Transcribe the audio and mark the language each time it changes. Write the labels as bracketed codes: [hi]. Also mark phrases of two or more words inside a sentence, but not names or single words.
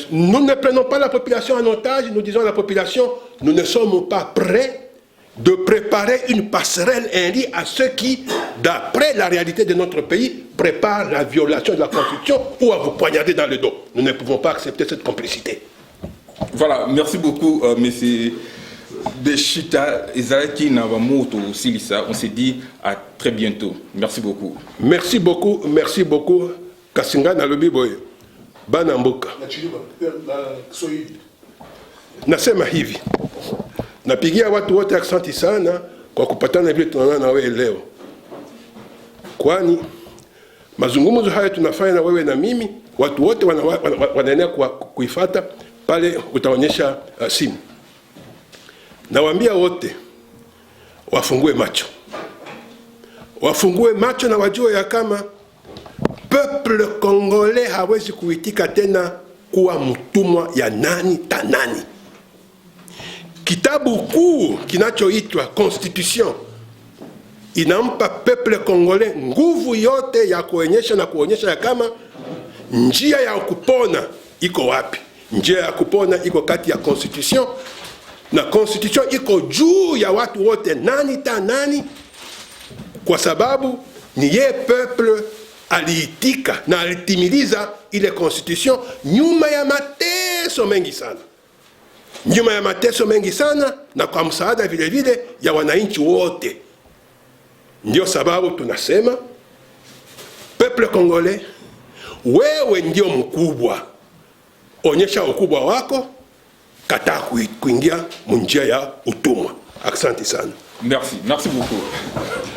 [fr] Nous ne prenons pas la population en otage, nous disons à la population, nous ne sommes pas prêts de préparer une passerelle, un lit à ceux qui, d'après la réalité de notre pays, préparent la violation de la Constitution ou à vous poignarder dans le dos. Nous ne pouvons pas accepter cette complicité. Voilà, merci beaucoup, monsieur Deshita Ezalaki Navamoto Silisa. On s'est dit à très bientôt. Merci beaucoup. Merci beaucoup. [ln] Kasinga nalobi boye. Banamboka. [sw] Nasema hivi. Napigia watu wote asante sana kwa kupatana vile tunaona na wewe leo. Kwani mazungumzo haya tunafanya na wewe na mimi, watu wote wanaenea kuifuata pale utaonyesha simu. Nawaambia wote wafungue macho. Wafungue macho na wajue ya kama [fr] peuple congolais [sw] hawezi kuitika tena kuwa mtumwa ya nani tanani. Kitabu kuu kinachoitwa Constitution inampa [fr] peuple congolais [sw] nguvu yote ya kuonyesha ya kama njia ya kupona iko wapi. Njia ya kupona iko kati ya Constitution, na Constitution iko juu ya watu wote, nani ta nani, kwa sababu ni ye peuple aliitika na alitimiliza ile constitution nyuma ya mateso mengi sana. Nyuma ya mateso mengi sana na kwa msaada vile vile ya wananchi wote. Ndio sababu tunasema [fr] peuple congolais, [sw] wewe ndio mkubwa. Onyesha ukubwa wako, kataa kuingia munjia ya utumwa. Asante sana. [fr] Merci beaucoup.